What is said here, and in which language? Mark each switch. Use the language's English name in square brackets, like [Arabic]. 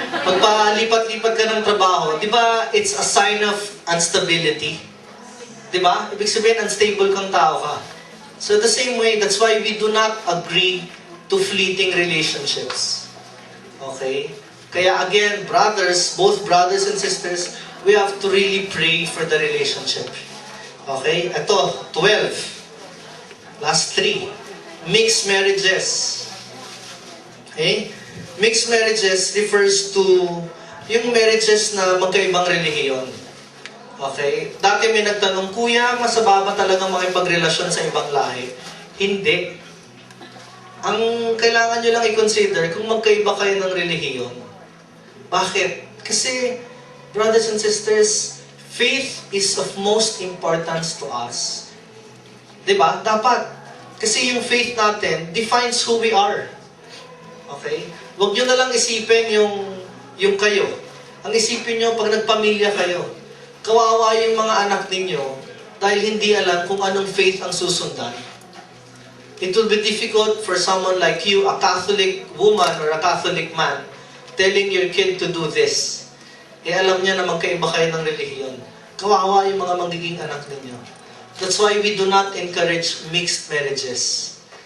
[Filipino] Pagpalipat-lipat ka ng trabaho, 'di ba? [English] It's a sign of instability. [Filipino] 'Di ba? Ibig sabihin unstable kang tao ka. [English] So the same way, that's why we do not agree to fleeting relationships. Okay? [Filipino] Kaya again, [English] brothers, both brothers and sisters, we have to really pray for the relationship. Okay? [Filipino] Ito, [English] 12. Last 3. Mixed marriages. Okay? Mixed marriages refers to [Filipino] yung marriages na magkaibang relihiyon. [English] Okay? [Filipino] Dati may nagtanong, Kuya, masaba ba talagang makipagrelasyon sa ibang lahi? Hindi. Ang kailangan nyo lang i-consider kung magkaiba kayo ng relihiyon. Bakit? [English] Kasi brothers and sisters, faith is of most importance to us. [Filipino] Diba? Dapat. [English] Kasi yung faith natin defines who we are. Okay? [Filipino] Huwag nyo na lang isipin yung kayo. Ang isipin nyo pag nagpamilya kayo. Kawawa yung mga anak ninyo dahil hindi alam kung anong faith ang susundan. [English] It will be difficult for someone like you, a Catholic woman or a Catholic man, telling your kid to do this. [Filipino] Alam niya na magkaiba kayo ng relihiyon. Kawawa yung mga magiging anak ninyo. [English] That's why we do not encourage mixed marriages.